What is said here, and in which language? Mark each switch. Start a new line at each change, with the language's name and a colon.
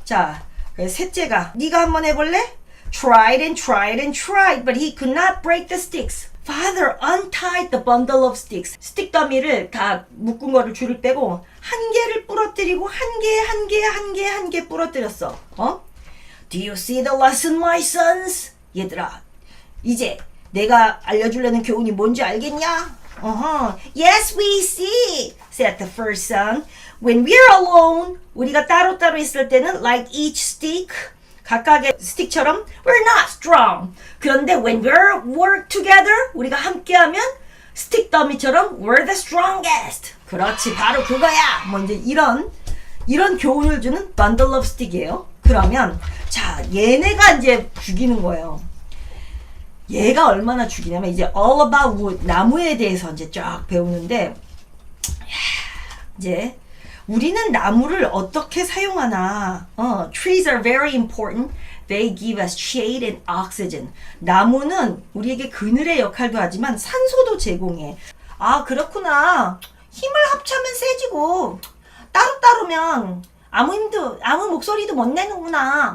Korean: 자, 셋째가 네가 한번 해볼래?
English: Tried and tried and tried, but he could not break the sticks. Father untied the bundle of sticks.
Korean: 스틱 더미를 다 묶은 거를 줄을 빼고 한 개를 부러뜨리고 한 개 부러뜨렸어.
English: Do you see the lesson, my sons?
Korean: 얘들아, 이제 내가 알려주려는 교훈이 뭔지 알겠냐?
English: Yes, we see, said the first son. When we're alone,
Korean: 우리가 따로따로 있을 때는
English: like each stick,
Korean: 각각의 스틱처럼
English: we're not strong.
Korean: 그런데
English: when we're work together,
Korean: 우리가 함께하면 스틱 더미처럼
English: we're the strongest.
Korean: 그렇지, 바로 그거야. 뭐 이제 이런 교훈을 주는 bundle of stick이에요. 그러면 자, 얘네가 이제 죽이는 거예요. 얘가 얼마나 죽이냐면 이제
English: all about wood,
Korean: 나무에 대해서 이제 쫙 배우는데 이제 우리는 나무를 어떻게 사용하나.
English: Trees are very important. They give us shade and oxygen.
Korean: 나무는 우리에게 그늘의 역할도 하지만 산소도 제공해. 아, 그렇구나. 힘을 합치면 세지고 따로따로면 아무 목소리도 못 내는구나.